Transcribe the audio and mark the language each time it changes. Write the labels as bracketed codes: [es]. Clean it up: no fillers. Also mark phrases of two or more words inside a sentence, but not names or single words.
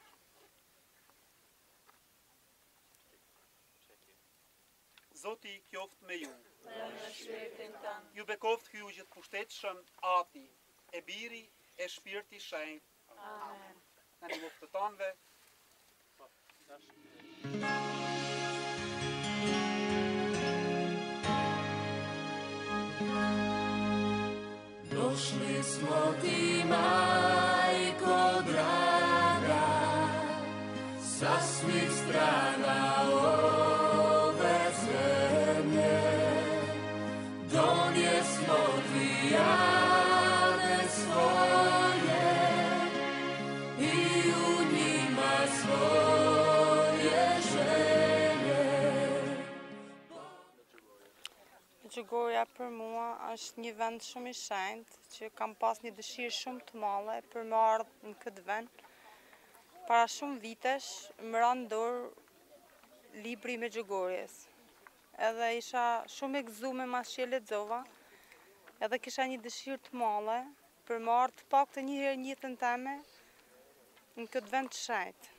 [sq] Zoti qoftë me ju. Ju bekoft Hyu i gjithëpushtetshëm, Ati, e Biri, e Shpirti i Shenjtë. Amen. Në një të tanëve. [hr] Došli smo ti, majko draga, sa svih strana ove zemlje. Donijesmo ti jade svoje i u njima svoje želje. [sq] Medjugorja për mua është një vend shumë i shenjtë, që kam pas një dëshirë shumë të madhe për me ardhë në këtë vend. Para shumë vitesh më ranë dorë libri i Medjugorjes. Edhe isha shumë e gëzuar mas që e lexova, edhe kisha një dëshirë të madhe për me ardhë të paktën një herë në jetën time në këtë vend të shenjtë.